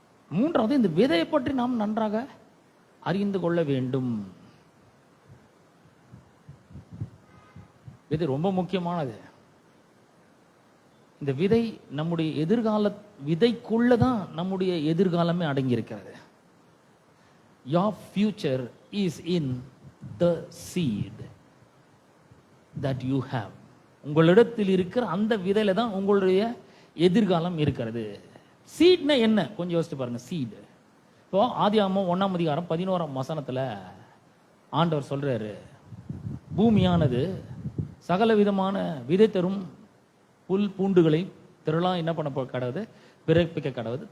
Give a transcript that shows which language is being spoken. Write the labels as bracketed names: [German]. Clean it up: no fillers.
[Tamil] மூன்றாவது, இந்த விதையை பற்றி நாம் நன்றாக அறிந்து கொள்ள வேண்டும். விதை ரொம்ப முக்கியமானது. இந்த விதை நம்முடைய எதிர்கால விதைக்குள்ளதான் நம்முடைய எதிர்காலமே அடங்கி இருக்கிறது. [English] Your future is in the seed that you have. [Tamil] உங்களிடத்தில் இருக்கிற அந்த விதையில தான் உங்களுடைய எதிர்காலம் இருக்கிறது. சீட்னா என்ன கொஞ்சம் யோசிச்சு பாருங்க. சீடு இப்போ ஆதியாகமம் 1:11 ஆண்டவர் சொல்றாரு, பூமியானது சகல விதமான விதை தரும் புல் பூண்டுகளை திரளாக என்ன பண்ண கடவுது, பிறப்பிக்க கடவுது.